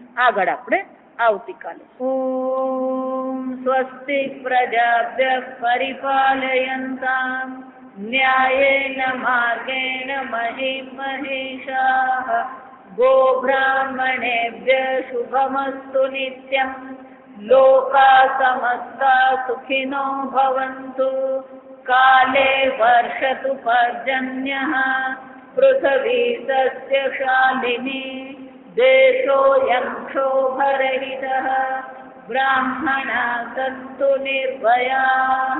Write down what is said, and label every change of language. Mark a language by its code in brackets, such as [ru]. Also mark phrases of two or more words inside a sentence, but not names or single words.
[gu] આગળ આપણે આવતીકાલે. [sa] ઓમ સ્વસ્તિ પ્રજાભ્ય પરિપાલયન્તામ ન્યાયેન માર્ગેણ મહિં મહિષાઃ ગોબ્રાહ્મણેભ્ય શુભમસ્તુ નિત્યં लोका समस्ता सुखिनो भवन्तु। काले वर्षतु पर्जन्यः पृथिवी सस्यशालिनी। देशोऽयं क्षोभरहितः ब्राह्मणाः सन्तु निर्भयाः।